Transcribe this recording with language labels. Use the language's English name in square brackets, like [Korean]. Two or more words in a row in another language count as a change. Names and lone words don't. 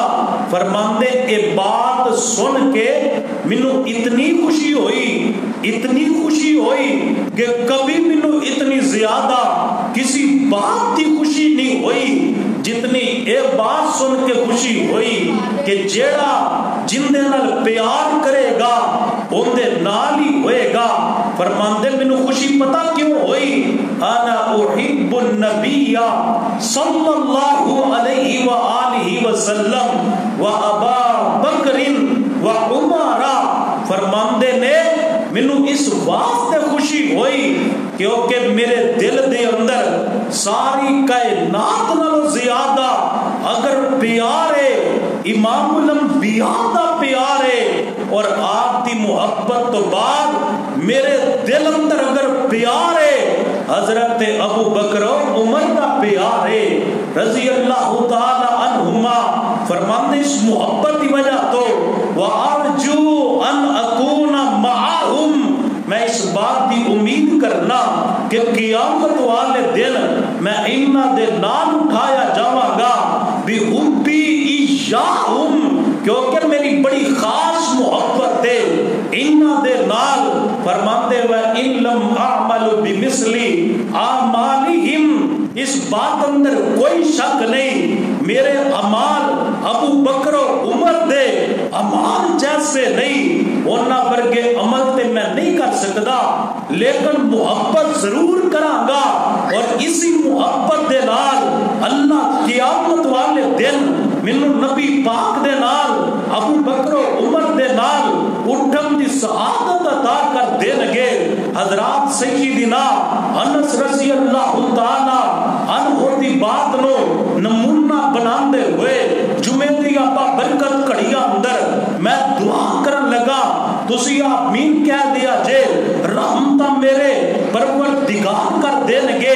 [Punjabi] فرماندے اے بات سن کے مینوں اتنی خوشی ہوئی کہ کبھی مینوں اتنی زیادہ کسی بات کی خوشی نہیں ہوئی جتنی اے بات سن کے خوشی ہوئی کہ جیڑا جن دے نال پیار کرے گا اون دے نال ہی ہوئے گا. فرماندے مینوں خوشی پتہ کیوں ہوئی [Arabic] انا احب النبی صلی اللہ علیہ وآلہ وسلم و ابا بکر و عمر. [Punjabi] فرماندے نے مینوں اس واسطے خوشی ہوئی کیونکہ میرے دل دے اندر ساری کائنات نالوں زیادہ اگر پیار ہے امام الانبیاء دا پیار ہے اور آپ دی محبت تو بعد میرے دل اندر اگر پیار ہے حضرت ابو بکر و عمر دا پیار ہے [Arabic] رضی اللہ تعالی عنہما. [Punjabi] فرماندے اس محبت کی وجہ تو [Arabic] وَأَرْجُو أَنْ أَكُونَ مَعَهُمْ [Punjabi] میں اس بات کی امید کرنا کہ قیامت والے دن میں انہاں دے نام اٹھایا جاواں گا [Arabic] بِحُبِّ إِيَّاهُمْ [Punjabi] کیونکہ میری بڑی خاص محبت ہے انہاں دے نال. فرماندے [Arabic] وَإِن لَمْ أَعْمَلُ بِمِثْلِ أَعْمَالِهِمْ [Punjabi] اس بات اندر کوئی شک نہیں میرے اعمال ابو بکر و عمر دے اعمال جیسے نہیں انہاں ورگے عمل تے میں نہیں کر سکتا لیکن محبت ضرور کراں گا اور اسی محبت دے نال اللہ قیامت والے دن مینوں نبی پاک دے نال ابو بکر و عمر دے نال اٹھن دی سعادت عطا کر دین گے. حضرات سیدنا انس [Arabic] رضی اللہ تعالی عنہ [Punjabi] دی بات نو نمونہ بناندے ہوئے جمعے دی آپا برکت کڑیاں اندر میں دعا کرن لگا تسی آمین کہہ دیا جے رحمتہ میرے پروردگار کر دین گے.